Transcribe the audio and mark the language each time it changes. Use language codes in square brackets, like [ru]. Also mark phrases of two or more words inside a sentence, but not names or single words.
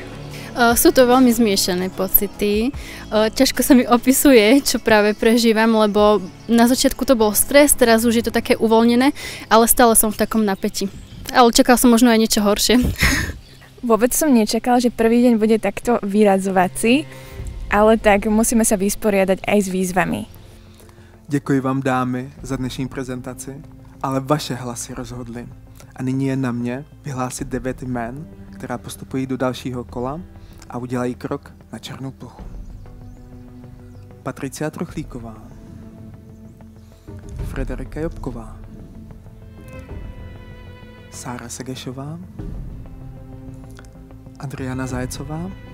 [sk] Sú to veľmi zmiešané pocity. Ťažko sa mi opisuje, čo práve prežívam, lebo na začiatku to bol stres, teraz už je to také uvoľnené, ale stále som v takom napätí. Ale čakal som možno aj niečo horšie. Vôbec som nečakal, že prvý deň bude takto vyradzovací, ale tak musíme sa vysporiadať aj s výzvami. [cs] Děkuji vám, dámy, za dnešní prezentaci, ale vaše hlasy rozhodly. A nyní je na mě vyhlásit 9 jmén, která postupují do dalšího kola a udělají krok na černou plochu. Patricia Truchlíková, Frederika Jobková, Sára Segešová, Adriana Zajecová.